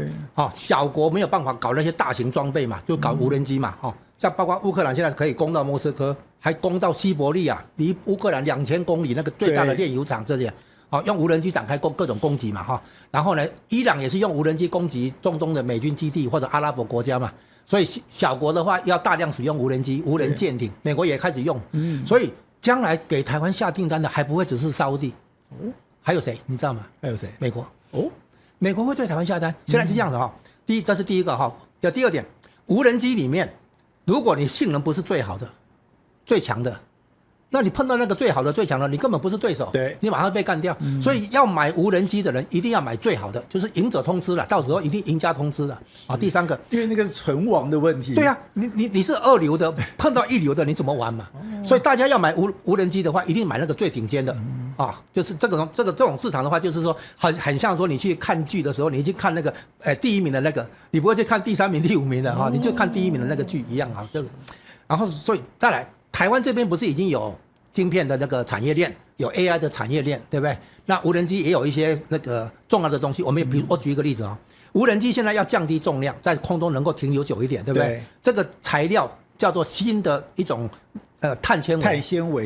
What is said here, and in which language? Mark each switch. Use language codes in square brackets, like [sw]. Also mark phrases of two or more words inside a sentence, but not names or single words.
[zh] 小國沒有辦法搞那些大型裝備嘛，就搞無人機嘛，像包括烏克蘭現在可以攻到莫斯科，還攻到西伯利亞，離烏克蘭2000公里那個最大的煉油廠這些，用無人機展開各種攻擊嘛，然後呢，伊朗也是用無人機攻擊中東的美軍基地或者阿拉伯國家嘛，所以小國的話要大量使用無人機、無人艦艇，美國也開始用，所以將來給台灣下訂單的還不會只是沙烏地，還有誰你知道嗎？還有誰？美國美國會對台灣下單，現在是這樣的哈。這是第一個哈。第二點，無人機裡面，如果你性能不是最好的、最強的，那你碰到那個最好的、最強的，你根本不是对手，對，你馬上被幹掉。所以要買無人機的人一定要買最好的，就是贏者通吃了，到時候一定贏家通吃了啊。第三個，因為那個是存亡的問題。對啊，你是2流的，碰到1流的，你怎麼玩嘛？所以大家要買無人機的話，一定買那個最頂尖的啊。就是這種市場的話，就是說很像說你去看劇的時候，你去看那個第1名的那個，你不會去看第3名、第5名的哈，你就看第1名的那個劇一樣啊。然後所以再來。台灣這邊不是已經有晶片的這個產業鏈，有 AI 的產業鏈，對不對？那無人機也有一些那個重要的東西。我舉一個例子啊，無人機現在要降低重量，在空中能夠停留久一點，對不對？這個材料叫做新的一種碳纖維